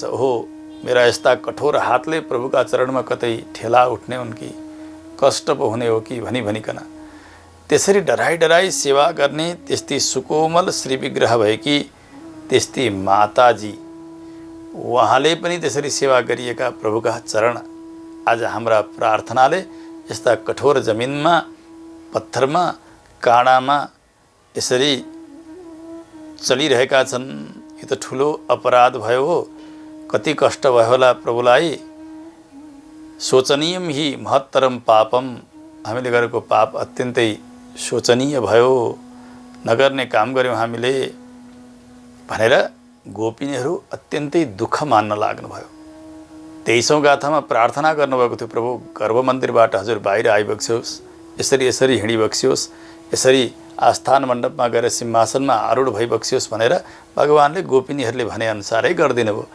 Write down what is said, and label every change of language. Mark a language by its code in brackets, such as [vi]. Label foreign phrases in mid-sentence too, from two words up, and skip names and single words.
[ne] ओहो, मेरा यस्ता कठोर हातले प्रभुका चरणमा कतै ठेला उठ्ने हुन् कि, कष्ट पो हुने हो कि भनिकन त्यसरी डराई सेवा गर्ने त्यस्तै सुकोमल श्री विग्रह भएकी त्यस्तै माताजी, उहाँले पनि त्यसरी सेवा गरिएका प्रभुका चरण आज हाम्रा प्रार्थनाले यस्ता कठोर जमिनमा, पत्थरमा, काँडामा यसरी चलिरहेका छन्। यो त ठुलो अपराध भयो हो। कति कष्ट भयो होला प्रभुलाई। [sa] शोचनीयम हि महत्तरम पापम, [ne] हामीले गरेको पाप अत्यन्तै शोचनीय भयो, नगर्ने काम गऱ्यौँ हामीले भनेर गोपिनीहरू अत्यन्तै दुःख मान्न लाग्नुभयो। 23औं गाथामा प्रार्थना गर्नुभएको थियो, प्रभु गर्भमन्दिरबाट हजुर बाहिर आइबक्स्योस्, यसरी हिँडिबक्स्योस्, यसरी आस्थान मण्डपमा गएर सिंहासनमा आरूढ भइबक्स्योस् भनेर भगवानले गोपिनीहरूले भनेअनुसारै गरिदिनु भयो।